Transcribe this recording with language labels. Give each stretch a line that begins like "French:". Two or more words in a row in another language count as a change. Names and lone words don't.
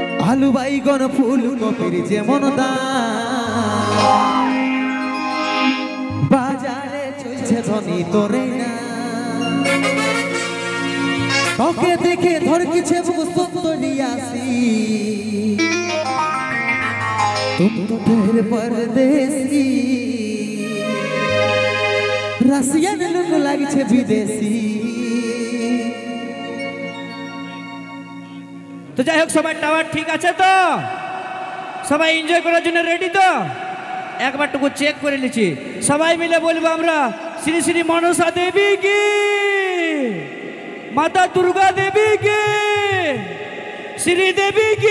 Bangla: আলু বাইগন ফুলকপির যেমন দাম বাজারে চলছে ধনী তোরে না তোকে দেখে ধরকিছে আসি
Hindi: तुम तो ढेर परदेसी
Bangla: রাশিয়ান লোক লাগছে বিদেশি। তো যাই হোক সবাই টাওয়ার ঠিক আছে তো, সবাই এনজয় করার জন্য রেডি তো? একবার টুকু চেক করে নিচ্ছি, সবাই মিলে বলবো আমরা শ্রী শ্রী মনসা দেবী কি, মাতা দুর্গা দেবী কি, শ্রী দেবী কি।